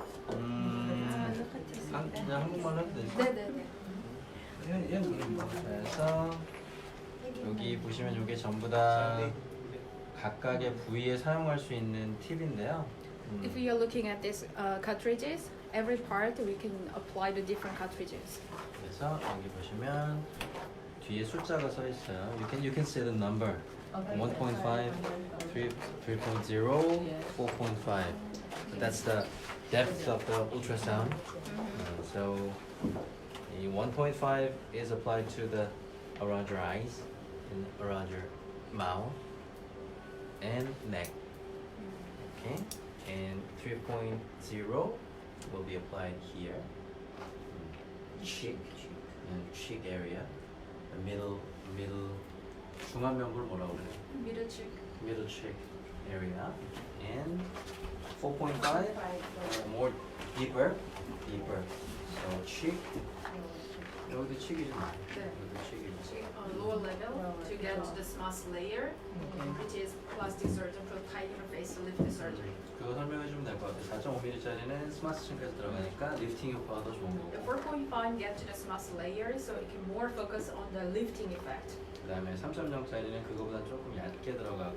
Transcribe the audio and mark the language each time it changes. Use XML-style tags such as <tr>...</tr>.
<ko>그냥 한국말로 해도 되죠? 네네네. 그래서 여기 보시면 이게 전부 다 각각의 부위에 사용할 수 있는 팁인데요.</ko> <en>If you are looking at these cartridges, every part we can apply the different cartridges.</en> <ko>그래서 여기 보시면 뒤에 숫자가 써 있어요.</ko> <en>You can see the number. 1.5, 3.0, 4.5. That's the depth of the ultrasound. So the 1.5 is applied to the around your eyes and around your mouth and neck. Okay, and 3.0 will be applied here, cheek and cheek area, the middle</en> <ko>중안면부를 뭐라고 그래요?</ko> <en>Middle cheek area, and 4.5 more deeper. So cheek.</en> <ko>여기도 cheek이죠. 여기도 cheek이죠.</ko> <en>Lower level to get to the smooth layer, which is plastic surgeon prototype facelift surgery.</en> <ko>그거 설명해 주면 될 것 같아요. 4.5mm짜리는 스마트 층까지 들어가니까 리프팅 효과가 더 좋은</ko> <en>The</en> <ko>거고.</ko> <en>4.5 get to the smooth layer, so it can more focus on the lifting effect.</en> <ko>그다음에 3.0짜리는 그거보다 조금 얇게 들어가고.</ko>